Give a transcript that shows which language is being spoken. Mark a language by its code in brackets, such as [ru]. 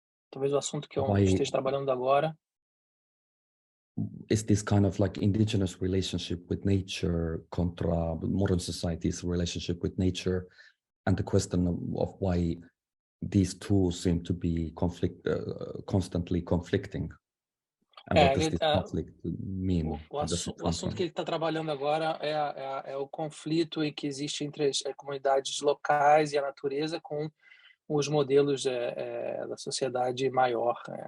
[pt] talvez o assunto que eu esteja trabalhando agora [en] is this kind of like indigenous relationship with nature contra modern society's relationship with nature, and the question of why these two seem to be constantly conflicting. And what does this conflict mean? [pt] O assunto que ele está trabalhando agora é o conflito que existe entre as comunidades locais e a natureza com os modelos da sociedade maior.